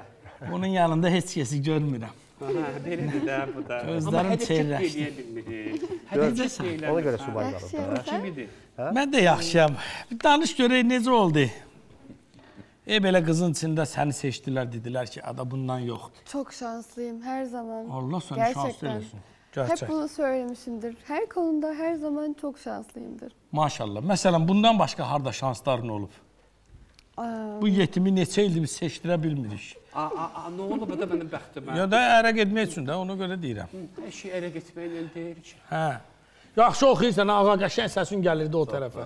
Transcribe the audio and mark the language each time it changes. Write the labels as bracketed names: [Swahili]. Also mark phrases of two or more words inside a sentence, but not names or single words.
[Azerbaijani] Bunun yanında heç kəsi görmürəm. Belədir də bu da. Gözlərim çeyrəşdi. Ona görə subaylarım. Kimidir? Mən də yaxşıyam. Bir danış görək necə oldu? Belə qızın içində səni seçdilər, dedilər ki, ada bundan yoxdur. [Turkish] Çok şanslıyım her zaman. [Azerbaijani] Allah səni [Turkish] Gerçekten. [Azerbaijani] şanslı eləsin. [Turkish] Hep bunu söylemişimdir. Her konuda her zaman çok şanslıyımdır. Maşallah. [Azerbaijani] Məsələn, bundan başqa harda şansların olub? Bu yetimi neçə ildir biz seçdirə bilmirik. Nə olub da mənim bəxtimə? Ya da ərə getmək üçün də ona görə deyirəm. Eşi ərə getməklə deyir ki. Hə. Yaxşı oxuyursan, ağa qəşəng səsin gəlirdi o tərəfə.